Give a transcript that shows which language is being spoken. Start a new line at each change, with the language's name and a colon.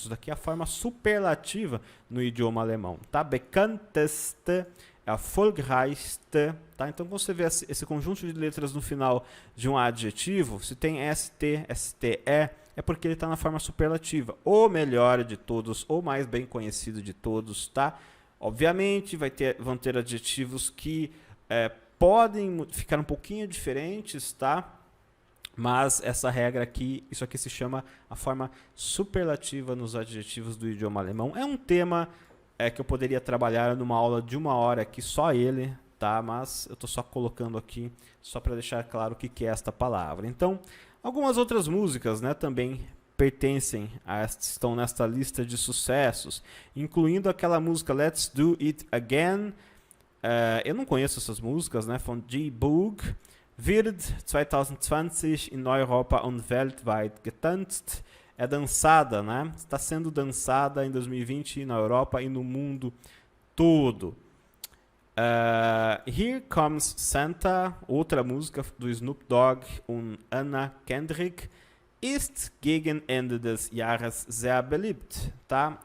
Portuguese: Isso daqui é a forma superlativa no idioma alemão, tá?
German: Bekannteste, erfolgreichste, tá?
Portuguese: Então, quando você vê esse conjunto de letras no final de um adjetivo, se tem ST, STE, é porque ele está na forma superlativa. O melhor de todos, o mais bem conhecido de todos, tá? Obviamente, vão ter adjetivos que podem ficar um pouquinho diferentes, tá? Mas essa regra aqui, isso aqui se chama a forma superlativa nos adjetivos do idioma alemão. É um tema que eu poderia trabalhar numa aula de 1 hora aqui, só ele, tá? Mas eu estou só colocando aqui, só para deixar claro o que é esta palavra. Então, algumas outras músicas, né, também pertencem estão nesta lista de sucessos, incluindo aquela música Let's Do It Again. Eu não conheço essas músicas, né?
German: Von G. Boog. Wird 2020 in Europa und weltweit getanzt.
Portuguese: É dançada, né? Está sendo dançada em 2020 na Europa e no mundo todo.
German: Here Comes Santa,
Portuguese: outra música do
German: Snoop Dogg und Anna Kendrick, ist gegen Ende des Jahres sehr beliebt, tá?